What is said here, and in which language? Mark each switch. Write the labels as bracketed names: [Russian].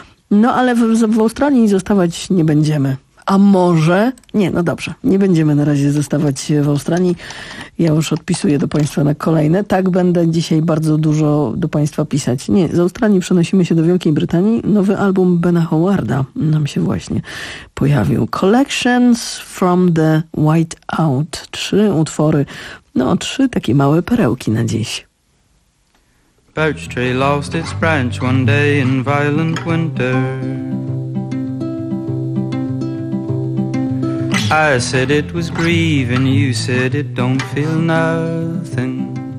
[Polish] No ale w Australii zostawać nie będziemy. A może... Nie, no dobrze. Nie będziemy na razie zostawać w Australii. Ja już odpisuję do państwa na kolejne. Tak, będę dzisiaj bardzo dużo do państwa pisać. Nie, z Australii przenosimy się do Wielkiej Brytanii. Nowy album Bena Howarda nam się właśnie pojawił. [English] Collections from the White Out. [Polish] Trzy utwory. No, trzy takie małe perełki na dziś. [English] Birch tree lost its branch one day in violent winter. I said it was grieving, you said it don't feel nothing.